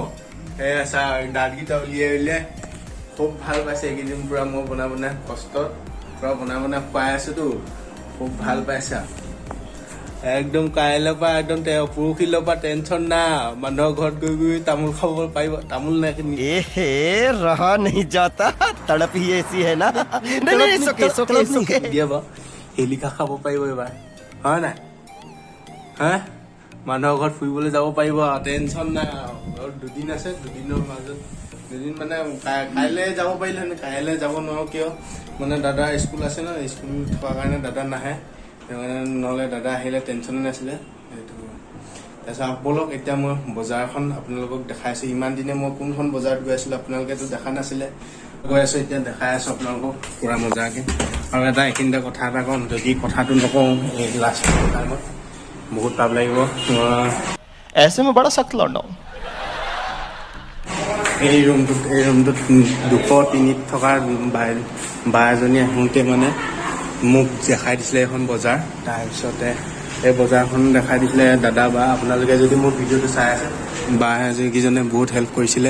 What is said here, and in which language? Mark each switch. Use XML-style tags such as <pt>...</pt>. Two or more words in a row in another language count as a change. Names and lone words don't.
<as>এই আছা দাঁতকেইটা উলিয়াই খুব ভাল পাইছে এইকেইদিন। পুৰা মই বনাই কষ্ট পুৰা বনাই খুৱাই আছোঁতো, খুব ভাল পাইছা। একদম কাইলৈৰ পৰা একদম পৰহিলৈৰ পৰা টেনচন নাই। মানুহৰ ঘৰত গৈ তামোল খাব পাৰিব। তামোল নাই</as> <hi>रहा नहीं जाता, तड़प ही ऐसी है ना।</hi> <as>দিয়া বাৰু হেলিকা খাব পাৰিব এইবাৰ, হয় নাই? হা মানুহৰ ঘৰত ফুৰিবলৈ যাব পাৰিব আৰু টেনচন নাই। আৰু দুদিন আছে, দুদিনৰ মাজত দুদিন মানে কাইলৈ যাব পাৰিলে, কাইলৈ যাব নোৱাৰো কিয় মানে দাদাৰ স্কুল আছে ন, স্কুল থকাৰ কাৰণে দাদা নাহে। নহ'লে দাদা আহিলে টেনশ্যনে নাছিলে সেইটো। তাৰপিছত বলক এতিয়া মই বজাৰখন আপোনালোকক দেখাইছোঁ। ইমান দিনে মই কোনখন বজাৰত গৈ আছিলোঁ আপোনালোকেতো দেখা নাছিলে, গৈ আছোঁ এতিয়া দেখাই আছোঁ আপোনালোকক পুৰা মজাকৈ। আৰু এইখিনিতে কথা এটা কওঁ, যদি কথাটো নকওঁ এই</as> <en>last timet</en> <as>বহুত পাপ লাগিব।</as> <hi>ऐसे में बड़ा सख्त लौंडा हूं।</hi> <as>এই ৰুমটোত 203 থকা বা এজনী আহোঁতে মানে মোক দেখাই দিছিলে এখন বজাৰ। তাৰপিছতে এই বজাৰখন দেখাই দিছিলে দাদা বা আপোনালোকে যদি মোৰ ভিডিঅ'টো চাই আছে, বা যিকেইজনে বহুত হেল্প কৰিছিলে।</as>